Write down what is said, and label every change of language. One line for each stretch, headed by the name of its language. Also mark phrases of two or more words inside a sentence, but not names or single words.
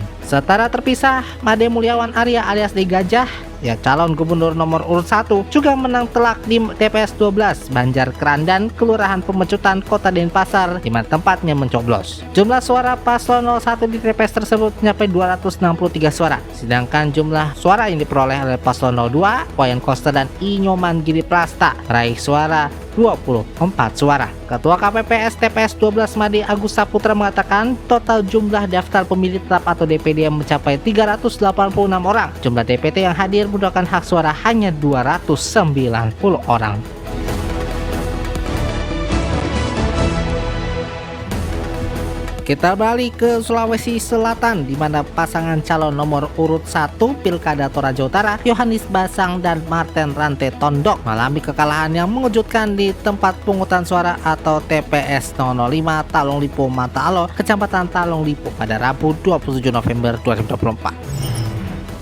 Indonesian: Setara terpisah, Made Mulyawan Arya alias D Gajah, ya calon gubernur nomor urut 1, juga menang telak di TPS 12 Banjar Kerandan, Kelurahan Pemecutan, Kota Denpasar, di mana tempatnya mencoblos. Jumlah suara paslon 01 di TPS tersebut mencapai 263 suara, sedangkan jumlah suara yang diperoleh oleh paslon 02, Wayan Koster dan I Nyoman Giri Prasta meraih suara 24 suara. Ketua KPPS TPS 12 Made Agus Saputra mengatakan total jumlah daftar pemilih tetap atau DPD yang mencapai 386 orang. Jumlah DPT yang hadir menggunakan hak suara hanya 290 orang. Kita balik ke Sulawesi Selatan, di mana pasangan calon nomor urut 1 Pilkada Toraja Utara, Yohanis Basang dan Marten Rante Tondok, mengalami kekalahan yang mengejutkan di tempat pemungutan suara atau TPS 005 Talong Lipo Mataalo, Kecamatan Talong Lipo pada Rabu 27 November 2024.